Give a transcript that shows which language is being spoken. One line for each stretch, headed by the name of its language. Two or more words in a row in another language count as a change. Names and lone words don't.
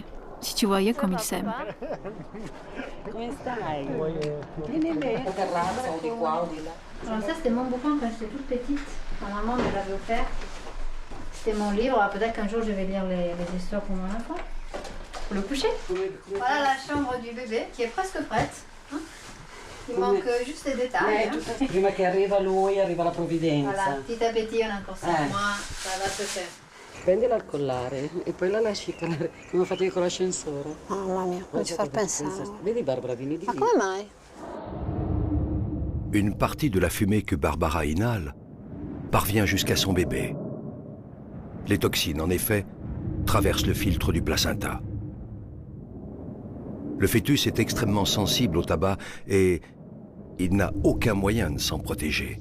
French: Si tu voyais comme ils s'aiment. Alors ça, c'était mon bouquin quand j'étais toute petite. Ma maman me l'avait offert. C'était mon livre. Alors peut-être qu'un jour, je vais lire les histoires pour mon enfant. Pour le coucher. Voilà la chambre du bébé qui est presque prête. Hein? Il manque juste les détails. Hein?
Italian: Prima che arriva lui, arriva la provvidenza.
French: Voilà, petit à petit, on a encore 5 mois. Ça va se faire.
Italian: Prendila al collare e poi la lasci calare come ho fatto io con l'ascensore. Mamma mia, come ci fa pensare. Vedi Barbara, dimmi di Ma come mai?
French: Une partie de la fumée que Barbara inhale parvient jusqu'à son bébé. Les toxines, en effet, traversent le filtre du placenta. Le fœtus est extrêmement sensible au tabac et il n'a aucun moyen de s'en protéger.